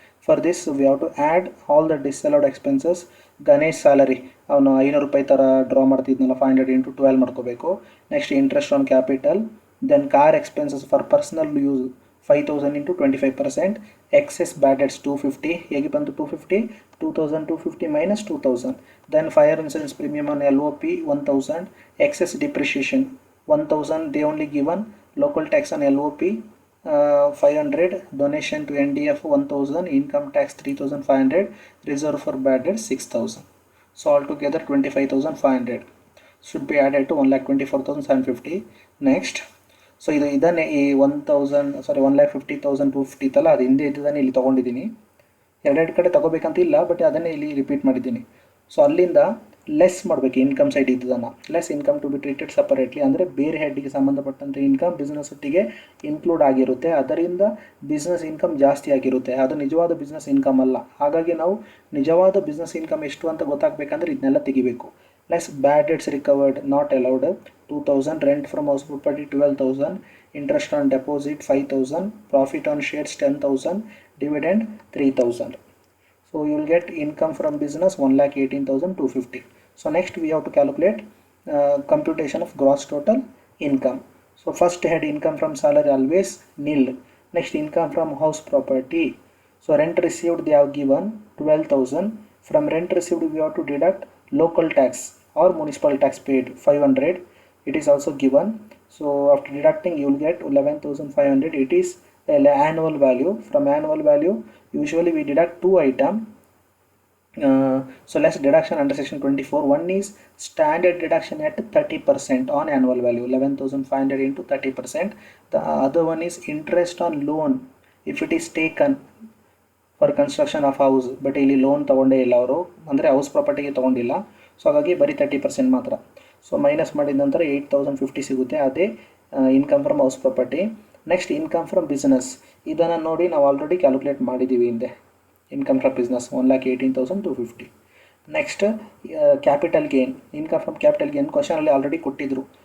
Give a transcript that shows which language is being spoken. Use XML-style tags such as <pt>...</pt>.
<en>For this we have to add all the disallowed expenses.</en> <kn>Ganesh salary ಅವನು 500 ರೂಪಾಯಿ ಥರ draw ಮಾಡ್ತಿದ್ನಲ್ಲ, 500 into 12 ಮಾಡ್ಕೋಬೇಕು.</kn> <en>Next interest on capital, then car expenses for personal use 5,000 into 25%. Excess bad debts 250.</en> <kn>ಹೇಗೆ ಬಂತು 250?</kn> <en>2,250 minus 2,000. Then fire insurance premium on LOP 1,000. Excess depreciation 1,000 they only given. Local tax on LOP 500. Donation to NDF 1,000. Income tax 3,500. Reserve for bad debt 6,000. So altogether 25,500 should be added to 1,24,750.</en> <kn>Next, so ಇದನ್ನೇ ಈ 1,50,250 ಇತ್ತಲ್ಲ, ಅದು ಹಿಂದೆ ಇದ್ದದನ್ನೇ ಇಲ್ಲಿ ತೊಗೊಂಡಿದ್ದೀನಿ. ಎರಡೆರಡು ಕಡೆ ತಗೋಬೇಕಂತ ಇಲ್ಲ, ಬಟ್ ಅದನ್ನೇ ಇಲ್ಲಿ ರಿಪೀಟ್ ಮಾಡಿದ್ದೀನಿ. ಸೊ ಅಲ್ಲಿಂದ ಲೆಸ್ ಮಾಡಬೇಕು income side ಇದ್ದದನ್ನು.</kn> <en>less income to be treated separately,</en> <kn>ಅಂದರೆ ಬೇರೆ ಹೆಡ್ಗೆ ಸಂಬಂಧಪಟ್ಟಂಥ ಇನ್ಕಮ್ ಬಿಸ್ನೆಸ್ ಒಟ್ಟಿಗೆ ಇನ್ಕ್ಲೂಡ್ ಆಗಿರುತ್ತೆ, ಅದರಿಂದ ಬಿಸ್ನೆಸ್ ಇನ್ಕಮ್ ಜಾಸ್ತಿ ಆಗಿರುತ್ತೆ. ಅದು ನಿಜವಾದ ಬಿಸ್ನೆಸ್ ಇನ್ಕಮ್ ಅಲ್ಲ. ಹಾಗಾಗಿ ನಾವು ನಿಜವಾದ ಬಿಸ್ನೆಸ್ ಇನ್ಕಮ್ ಎಷ್ಟು ಅಂತ ಗೊತ್ತಾಗಬೇಕಂದ್ರೆ ಇದನ್ನೆಲ್ಲ ತೆಗಿಬೇಕು.</kn> <en>Less bad debts recovered not allowed 2000, rent from house property 12,000, interest on deposit 5,000, profit on shares 10,000, dividend 3,000. So you will get income from business 1,18,250. So next we have to calculate computation of gross total income. So first head income from salary always nil. Next income from house property. So rent received they have given 12,000. From rent received we have to deduct local tax or municipal tax paid 500. It is also given. So after deducting you will get 11,500. It is annual value. From annual value usually we deduct two items. So less deduction under section 24. One is standard deduction at 30% on annual value, 11,500 into 30%. The other one is interest on loan if it is taken for construction of house, but</en> <kn>ಇಲ್ಲಿ loan ತೊಗೊಂಡೇ ಇಲ್ಲ ಅವರು, ಅಂದರೆ house ಪ್ರಾಪರ್ಟಿಗೆ ತೊಗೊಂಡಿಲ್ಲ. So ಹಾಗಾಗಿ ಬರೀ 30% ಮಾತ್ರ. So minus ಮಾಡಿದ ನಂತರ 8,050 ಸಿಗುತ್ತೆ, ಅದೇ income from house property. Next income from business, ಇದನ್ನು ನೋಡಿ ನಾವು ಆಲ್ರೆಡಿ ಕ್ಯಾಲ್ಕುಲೇಟ್ ಮಾಡಿದ್ದೀವಿ ಹಿಂದೆ. Income from business 1,18,250. Next capital gain, income from capital gain ಕ್ವಶನಲ್ಲಿ already ಕೊಟ್ಟಿದ್ರು.</kn>